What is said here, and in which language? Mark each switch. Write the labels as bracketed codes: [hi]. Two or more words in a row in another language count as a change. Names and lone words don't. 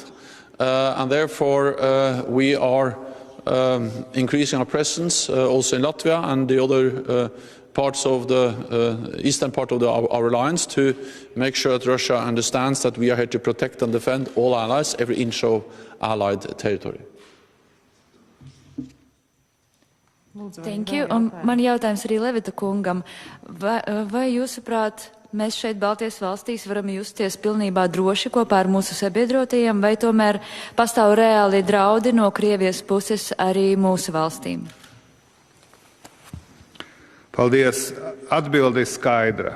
[en] And therefore, we are increasing our presence also in Latvia and the other parts of the eastern part of our alliance to make sure that Russia understands that we are here to protect and defend all allies, every inch of Allied territory. Thank you. [lv] Man jautājums arī Levita kungam. Vai jūsuprāt, mēs šeit Baltijas valstīs varam justies pilnībā droši kopā ar mūsu sabiedrotajiem, vai tomēr pastāv reāli draudi no Krievijas puses arī mūsu valstīm? Paldies. Atbilde ir skaidra.